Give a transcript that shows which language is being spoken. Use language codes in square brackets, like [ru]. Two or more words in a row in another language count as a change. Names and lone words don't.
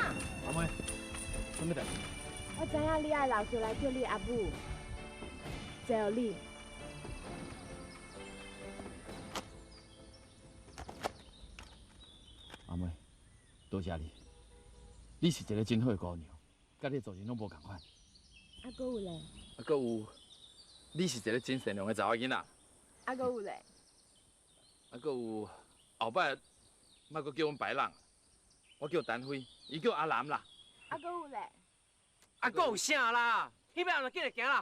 [nan] 阿妹，什么代？我知影你爱留出来叫你阿母，谢你。阿妹，多谢你，你是一个真好的姑娘，甲你做人拢无共款。啊，搁有咧？啊，搁有，你是一个真善良的查某囡仔。啊，搁有咧？啊，搁有，后摆莫搁叫阮白人，我叫陈辉，伊叫阿南啦。啊，搁有咧？啊，搁有啥啦？迄边就紧来行啦。